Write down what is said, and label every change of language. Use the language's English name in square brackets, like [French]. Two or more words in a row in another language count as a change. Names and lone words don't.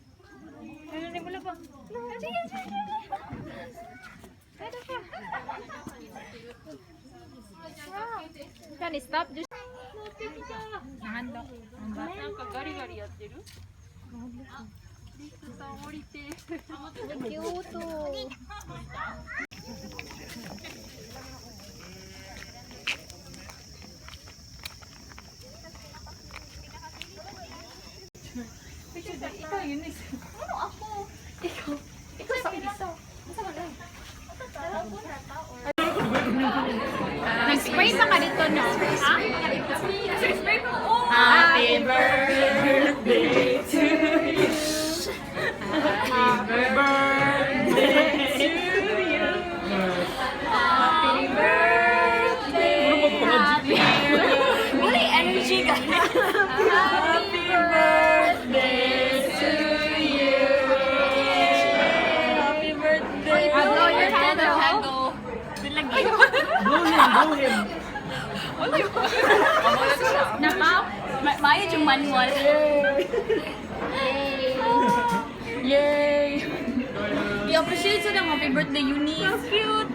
[Filipino] Ano na wala pa? Sige. Ano pa? [Japanese] にストップ。なんだ。なんかガリガリやってる。リスさん降りて。キュート。 [Filipino] Ikaw yun eh. Ano ako? Ikaw. Ikaw sa isa. Masa wala? Nag-spray pa ka dito, no? Ha? Spray mo. Oh! [English] Happy birthday to you. Happy birthday to you. Happy birthday. Happy birthday. Really energy guys. Happy birthday to you. Happy birthday. Blow your candle. Blow him. [Filipino] Nakaw? Mayad yung manual. Yay. I-appreciate sa ng [English] happy birthday, [Filipino] Eunice. [English] So cute.